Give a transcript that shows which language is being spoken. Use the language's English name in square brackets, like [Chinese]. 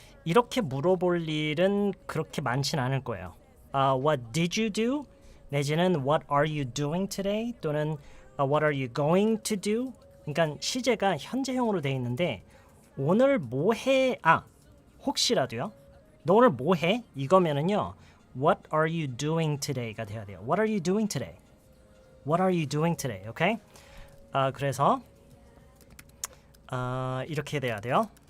[Korean] 이렇게 물어볼 일은 그렇게 많진 않을 거예요. [English] What did you do? [Korean] 내지는 [English] what are you doing today? [Korean] 또는 [English] what are you going to do? [Korean] 그러니까 시제가 현재형으로 돼 있는데 오늘 뭐 해? 혹시라도요. 너 오늘 뭐 해? 이거면은요. [English] What are you doing today [Korean] 가 돼야 돼요. [English] What are you doing today? What are you doing today? Okay? [Korean] 그래서 이렇게 돼야 돼요.